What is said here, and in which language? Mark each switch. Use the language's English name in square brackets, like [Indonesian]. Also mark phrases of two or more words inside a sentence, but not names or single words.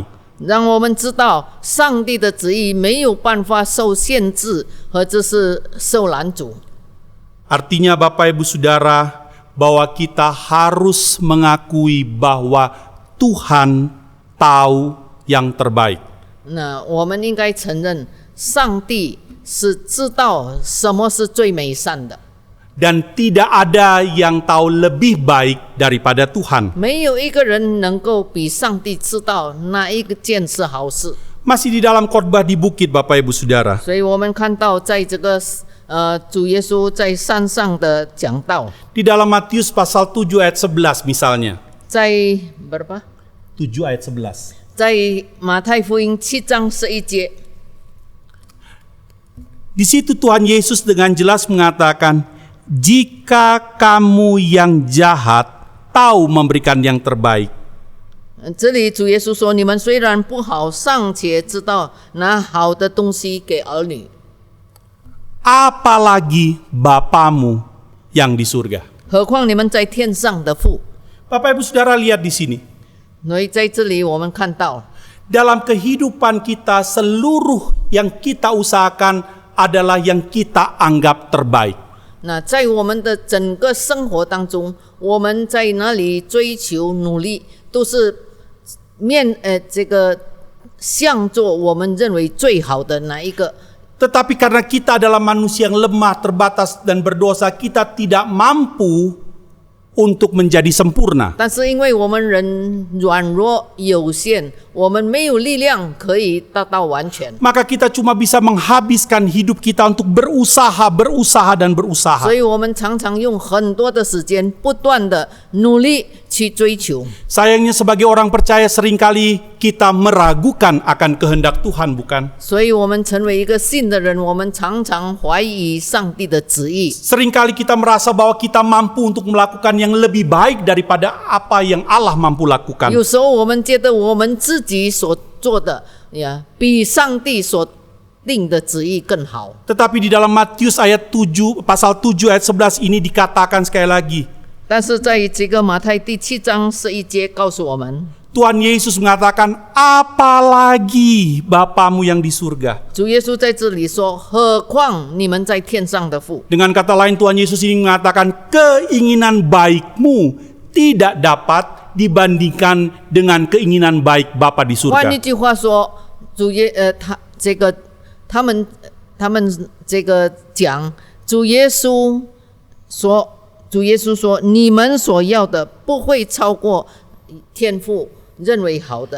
[Chinese] 让我们知道，上帝的旨意没有办法受限制，或者是受拦阻。 [Indonesian] Artinya Bapak Ibu Saudara, bahwa kita harus mengakui bahwa Tuhan tahu yang terbaik. [Chinese] 那我们应该承认，上帝是知道什么是最美善的。 [Indonesian] Dan tidak ada yang tahu lebih baik daripada Tuhan. [Chinese] 没有一个人能够比上帝知道哪一个件是好事。 [Indonesian] Masih di dalam khotbah di bukit Bapak Ibu Saudara. [Chinese] 所以我们看到，在这个主耶稣在山上的讲道， [Indonesian] Di dalam Matius pasal 7 ayat 11 misalnya. [Chinese] 在berapa？ [Indonesian] 7 ayat 11. [Chinese] 在马太福音7章11节， [Indonesian] Di situ Tuhan Yesus dengan jelas mengatakan, jika kamu yang jahat tahu memberikan yang terbaik, [Chinese] 这里主耶稣说：“你们虽然不好，尚且知道拿好的东西给儿女， [Indonesian] apalagi Bapamu yang di surga. [Chinese] 何况你们在天上的父。 [Indonesian] Bapak Ibu Saudara lihat di sini. [Chinese] 所以在这里我们看到， [Indonesian] Dalam kehidupan kita seluruh yang kita usahakan adalah yang kita anggap terbaik. [Chinese] 那在我们的整个生活当中，我们在哪里追求努力，都是这个向着我们认为最好的哪一个。 [Indonesian] Tetapi karena kita adalah manusia yang lemah, terbatas, dan berdosa, kita tidak mampu untuk menjadi sempurna. [Chinese] 但是因为我们人软弱有限，我们没有力量可以达到完全， [Indonesian] Maka kita cuma bisa menghabiskan hidup kita untuk berusaha, dan berusaha. [Chinese] 所以我们常常用很多的时间，不断的努力去追求。 [Indonesian] Sayangnya sebagai orang percaya seringkali kita meragukan akan kehendak Tuhan, bukan? [Chinese] 所以我们成为一个信的人，我们常常怀疑上帝的旨意。 [Indonesian] Seringkali kita merasa bahwa kita mampu untuk melakukan yang lebih baik daripada apa yang Allah mampu lakukan. [Chinese] 有时候我们觉得我们自己所做的呀，比上帝所定的旨意更好。 [Indonesian] Tetapi di dalam Matius pasal 7 ayat 11 ini dikatakan sekali lagi. [Chinese] 但是在这个马太第7章11节告诉我们， [Indonesian] Tuhan Yesus mengatakan, apalagi Bapamu yang di surga. [Chinese] 主耶稣在这里说：“何况你们在天上的父。” [Indonesian] Dengan kata lain, Tuhan Yesus ini mengatakan keinginan baikmu tidak dapat dibandingkan dengan keinginan baik Bapa di [Chinese] 换 [Indonesian] surga. [Chinese] 一句话说，他们这个讲，主耶稣说，你们所要的不会超过天父认为好的。